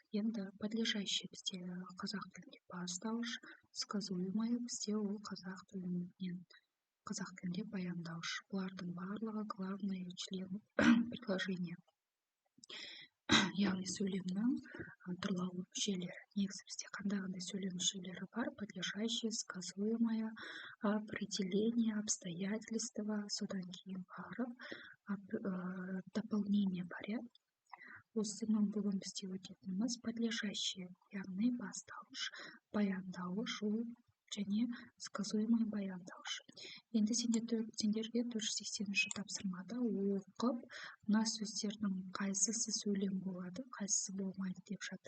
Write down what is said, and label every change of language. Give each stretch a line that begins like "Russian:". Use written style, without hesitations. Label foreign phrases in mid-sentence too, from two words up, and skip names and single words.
Kazakh: Енді подлежащий бізде қазақ тілінде бастауыш, сказуемое бізде ол қазақ тілінде баяндауыш. Бұлардың барлығы
Russian: главный член предложения.
Kazakh: Яғни сөйлемнің тұрлаулы мүшелері. Негізі бізде қандай сөйлем мүшелері бар?
Russian: Подлежащее, сказуемое, определение, обстоятельства,
Kazakh: содан кейін барып дополнение бар. Осының бүгін бізде өтетініміз подлежащее, яғни бастауыш, баяндауыш, және сказуемый баяндауыш. Енді сендерге 480 тапсырмада оқып, мына сөздердің қайсысы сөйлем болады, қайсысы болмайды деп жатыр.